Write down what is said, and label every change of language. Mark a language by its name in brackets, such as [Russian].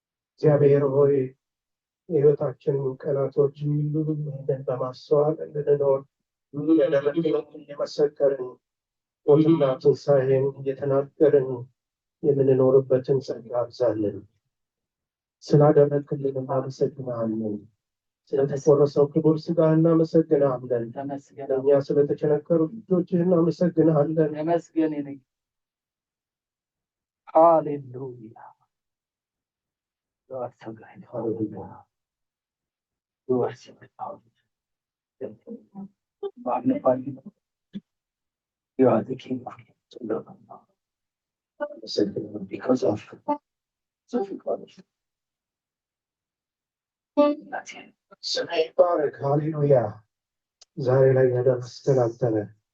[Amharic] እግዚአብሔር ሆይ የሕይወታችን ቀናቶች ሁሉ ይህንን በማስተዋል እንድንኖር ያደረግልን እየመሰከርን ሞትና ትንሣኤን እየተናገርን የምንኖርበትን ጸጋ አብዛልን ስላደረግልን እናመሰግናለን ስለተቆረሰው ክቡር ሥጋ እናመሰግናለን እኛ ስለተቸነከሩ ልጆችህ እናመሰግናለን ተመስገን ይሁን ሃሌሉያ [English] God so good hallelujah you are so good magnify you you are the king of kings and Lord of lords because of such a [Amharic] ስምህ ይባረክ ሃሌሉያ ዛሬ ላይ ያደረስከን አንተ ነህ